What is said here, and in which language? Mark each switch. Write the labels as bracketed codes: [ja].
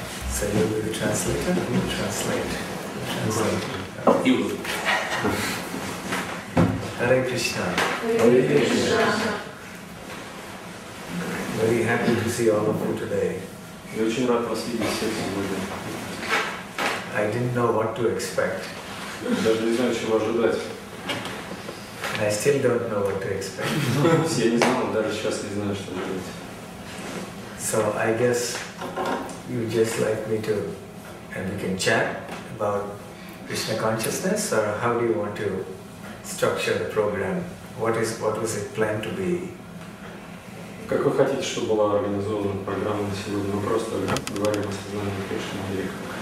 [en] So you'll be the translator? You translate. You. Hare Krishna. Hare Krishna. Very happy to see all of you today. [ru] Я очень рад вас видеть всех сегодня. [en] I didn't know what to expect. [ru] Даже не знаю, чего ожидать. [en] I still don't know what to expect. [ru] Я не знал, даже сейчас не знаю, что ожидать. [en] So I guess you just like me to, and we can chat about Krishna consciousness, or how do you want to structure the program? What was it planned to be? [ru] Как вы хотите, чтобы была организована программа на сегодня? Мы просто говорим о сознании Кришны Врикша.